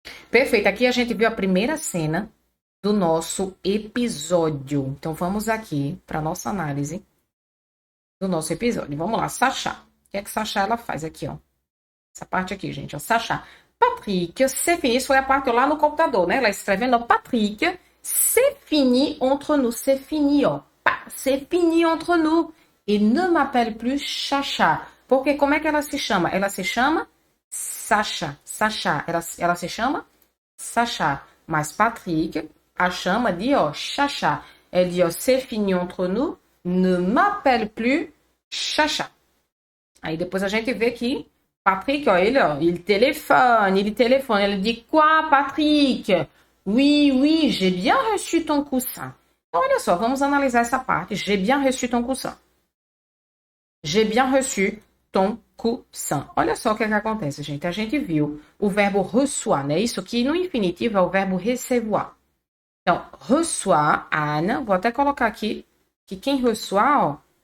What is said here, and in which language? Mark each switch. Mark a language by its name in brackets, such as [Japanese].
[Portuguese] Perfeito, aqui a gente viu a primeira cena do nosso episódio. Então, vamos aqui para a nossa análise do nosso episódio. Vamos lá, Sacha. O que é que Sacha ela faz aqui, ó? Essa parte aqui, gente, ó. Sacha. [French] Patrick, c'est fini. [Portuguese] Isso foi a parte lá no computador, né? Ela escrevendo, ó. [French] Patrick, c'est fini entre nous. C'est fini, ó. C'est fini entre nous. Et ne m'appelle plus Chacha. [Portuguese] Porque como é que ela se chama? Ela se chama Sacha. Sacha. Ela se chama Sacha. Mas Patrick a chama de, ó, Chacha. [French] Elle dit, ó, c'est fini entre nous. Ne m'appelle plus Chacha. [Portuguese] Aí depois a gente vê que Patrick, ó, ele téléphone. [French] Ele dit, quoi, Patrick? Oui, j'ai bien reçu ton coussin. [Portuguese] Então, olha só, vamos analisar essa parte. [French] J'ai bien reçu ton coussin. J'ai bien reçu ton coussin. [Portuguese] Olha só o que acontece, gente. A gente viu o verbo reçoit, né? Isso aqui no infinitivo é o verbo recevoir. Então, reçoit, Anna. Vou até colocar aqui que quem reçoit, ó.